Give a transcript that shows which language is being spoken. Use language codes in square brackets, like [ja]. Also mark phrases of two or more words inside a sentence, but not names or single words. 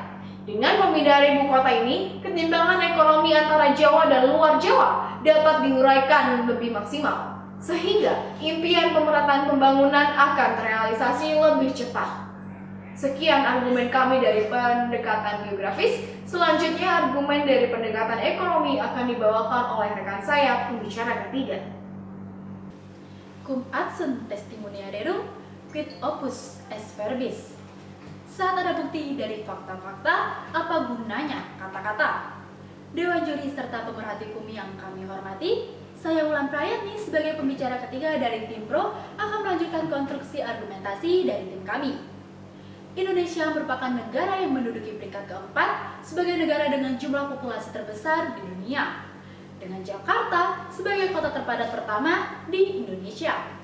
[id] Dengan pemindahan ibu kota ini, ketimpangan ekonomi antara Jawa dan luar Jawa dapat diuraikan lebih maksimal, sehingga impian pemerataan pembangunan akan terrealisasi lebih cepat. Sekian argumen kami dari pendekatan geografis. Selanjutnya argumen dari pendekatan ekonomi akan dibawakan oleh rekan saya, pembicara ketiga. [la] Cum adsunt testimonia rerum, quid opus est verbis. [id] Saat ada bukti dari fakta-fakta, apa gunanya kata-kata? Dewan Juri serta pemerhati hukum yang kami hormati, saya Wulan Prayatni sebagai pembicara ketiga dari tim Pro akan melanjutkan konstruksi argumentasi dari tim kami. Indonesia merupakan negara yang menduduki peringkat keempat sebagai negara dengan jumlah populasi terbesar di dunia, dengan Jakarta sebagai kota terpadat pertama di Indonesia.